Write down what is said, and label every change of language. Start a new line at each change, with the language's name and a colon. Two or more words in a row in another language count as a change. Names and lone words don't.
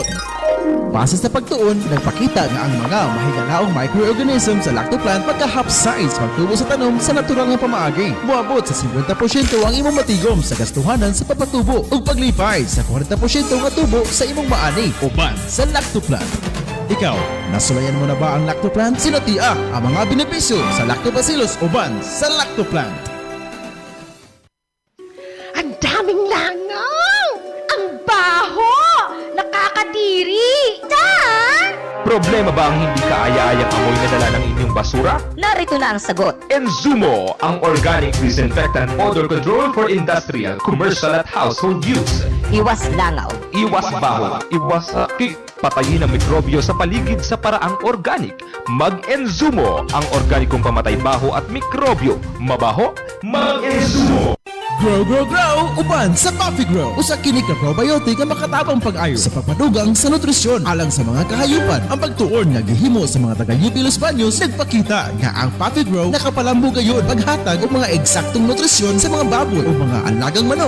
Cebuano: Base sa pagtuon, nagpakita nga ang mga mahigalaong microorganisms sa Lactoplant magka-half-size pagtubo sa tanom sa natural nga pamaagi. Muabot sa 50% ang imong matigom sa gastuhanan sa papatubo ug paglipay sa 40% nga tubo sa imong maani uban sa Lactoplant. Ikaw, nasulayan mo na ba ang Lactoplant? Sinutia ang mga benepisyo sa Lactobacillus uban sa Lactoplant.
Filipino: Ang daming langaw! Ang baho! Nakakadiri! Problema ba ang hindi kaaya-ayang amoy na dala ng inyong basura? Narito na ang sagot.
English: Enzumo, ang organic disinfectant odor control for industrial, commercial at household use.
Filipino: Iwas langaw. Iwas baho, iwas sakit. Patayin ang mikrobyo sa paligid sa paraang organic. Mag-Enzumo, ang organikong pamatay baho at mikrobyo. Mabaho? Mag-Enzumo!
English: Grow, grow, grow!
Cebuano: Uban sa Coffee Grow! Usa kini ka probiotic nga makatabang pag-ayo sa pagpadugang sa nutrisyon alang sa mga kahayupan. Ang pagtuon nga gihimo sa mga taga-UP Los Baños nagpakita nga ang Coffee Grow nakapalambo gayon paghatag og mga eksaktong nutrisyon sa mga baboy o mga alagang manok.